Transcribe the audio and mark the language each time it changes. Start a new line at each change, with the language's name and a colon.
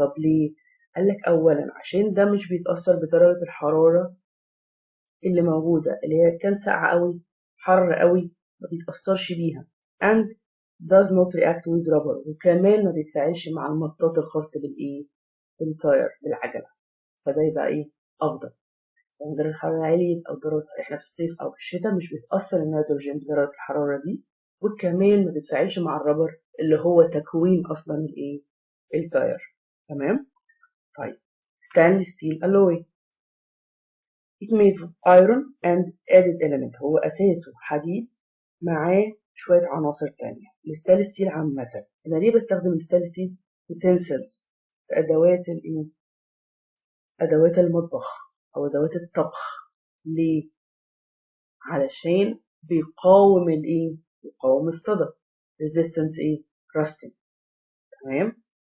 Arabic: طب ليه؟ قال لك اولا عشان ده مش بيتاثر بدرجه الحراره اللي موجوده، اللي هي كان ساقعه قوي، حر قوي، ما بيتاثرش بيها،
English: and does not react with rubber،
Arabic: وكمان ما بيتفاعلش مع المطاط الخاص بالايه؟ بالتاير، بالعجله. فده يبقى ايه؟ افضل. يعني درجة الحرارة عالية، أو درجة إحنا في الصيف أو في الشتاء مش بيتأثر النيتروجين بدرجة الحرارة دي، وكمان ما بيتفاعلش مع الرابر اللي هو تكوين أصلا الإيه؟ التاير. تمام؟ طيب
English: stainless steel alloy it made of iron and added element،
Arabic: هو أساسه حديد معاه شوية عناصر تانية. الستانلس ستيل عامة، أنا ليه بستخدم الستانلس ستيل؟ utensils، في أدوات الإيه؟ أدوات المطبخ أو أدوات الطبخ. ليه؟ علشان بيقاوم الايه؟ بيقاوم الصدى، resistance ايه؟ rusting. تمام.